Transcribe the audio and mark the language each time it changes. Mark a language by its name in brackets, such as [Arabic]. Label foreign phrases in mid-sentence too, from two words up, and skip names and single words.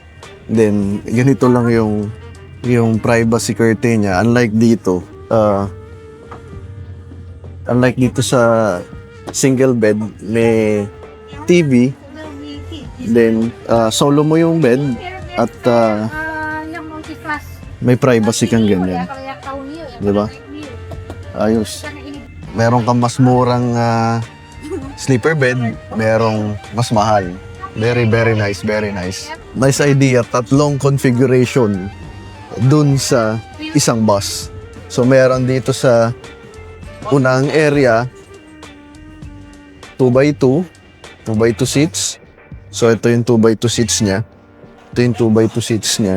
[Filipino] Then, ganito lang yung [English] privacy curtain [Filipino] niya. Unlike dito sa [English] single bed, [Filipino] may TV. Then, solo mo yung bed at [Indonesian] Yang multi-class. [Filipino] may privacy kang ganyan. [Indonesian] Kalau yang tahun ini ya. [Filipino] Diba? Ayos. Meron kang mas murang [English] sleeper bed, [Filipino] merong mas mahal. [English] Very, very nice, very nice. Nice idea, [Filipino] tatlong configuration dun sa isang bus. So, meron dito sa unang area, 2x2 seats. So, ito yung 2x2 seats niya. Ito yung 2x2 seats niya.